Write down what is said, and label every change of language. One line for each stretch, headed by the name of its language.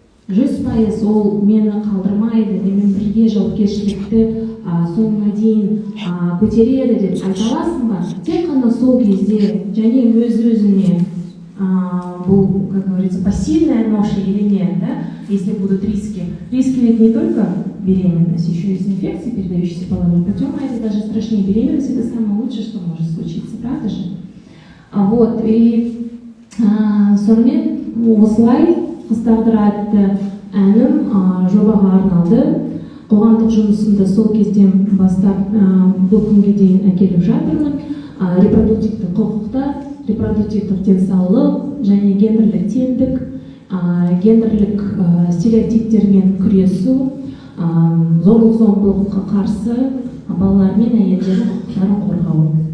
Kazakh: 100% ол мені қалдырмайды, мен бірге жауапкершілікті соңына дейін көтереді деп айта аласың ба? Тек қана сол кезде және өз-өзіне бұл,
Russian: как говорится, пассивная ноша или нет, да? Если будут риски. Риски ведь не только беременность, еще и инфекции, передающиеся половым путем, а это даже страшнее. Беременность — это самое лучшее, что может случиться, правда же? Вот, и
Kazakh: сонымен осылай қыз атты әнім жобаға арналды. Қоғамдық жұмысымды сол кезден бастап бұл күнге дейін әкеліп жатырмын. Репродуктивті құқықтар, репродуктивтік денсаулық және гендерлік теңдік, гендерлік стереотиптермен күресу, зорлық-зомбылыққа қарсы, балалар мен әйелдер құқықтарын қорғау.